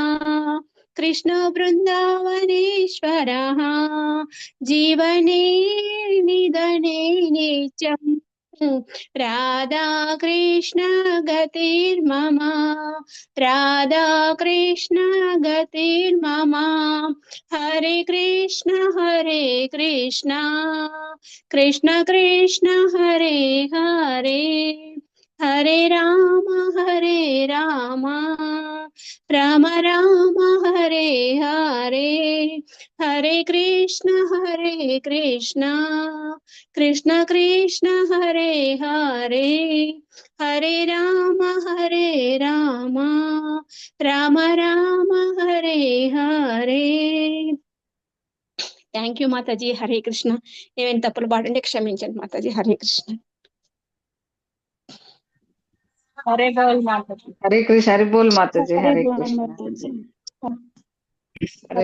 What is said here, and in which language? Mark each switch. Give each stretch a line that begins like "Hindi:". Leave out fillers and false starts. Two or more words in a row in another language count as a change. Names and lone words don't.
Sanskrit: కృష్ణో బృందావనేశ్వరః జీవనే నిధనే నిత్యం రాధా కృష్ణ గతిర్మమ రాధా కృష్ణ గతిర్మమ హరే కృష్ణ కృష్ణ కృష్ణ హరే హరే హరే రామ రామ రామ హరే హరే హరే కృష్ణ కృష్ణ కృష్ణ హరే హరే హరే రామ రామ రామ హరే హరే.
English: thank you మాతాజీ.
Sanskrit: హరే కృష్ణ.
Telugu: ఏమైనా తప్పులు పాడండి క్షమించండి మాతాజీ.
Sanskrit: హరే కృష్ణ.
Hindi: हरे बोल माताजी.
Sanskrit: హరే కృష్ణ.
Hindi: हरि बोल माताजी. హరే హరే బోల్ కృష్ణ. మాతాజీ. హరే